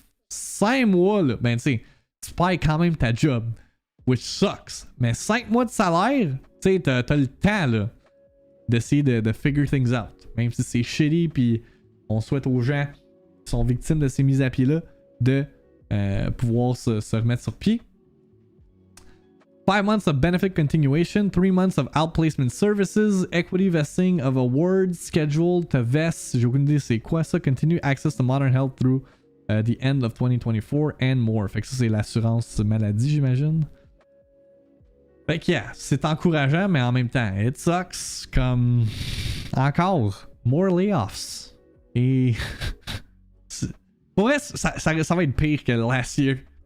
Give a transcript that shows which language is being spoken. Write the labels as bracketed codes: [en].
[fr] 5 mois, là, ben tu sais, tu payes quand même ta job, [en] which sucks. [fr] Mais 5 mois de salaire, tu sais, t'as le temps, là, d'essayer de [en] figure things out. [fr] Même si c'est shitty, puis on souhaite aux gens qui sont victimes de ces mises à pied-là de pouvoir se remettre sur pied. [en] 5 months of benefit continuation, 3 months of outplacement services, equity vesting of awards scheduled to vest. [fr] J'ai aucune idée c'est quoi ça. [en] Continue access to modern health through the end of 2024 and more. [fr] Fait que ça c'est l'assurance maladie j'imagine. Fait que yeah, c'est encourageant mais en même temps, [en] it sucks [fr] comme encore [en] more layoffs. [fr] Et pour vrai, ça va être pire que [en] last year.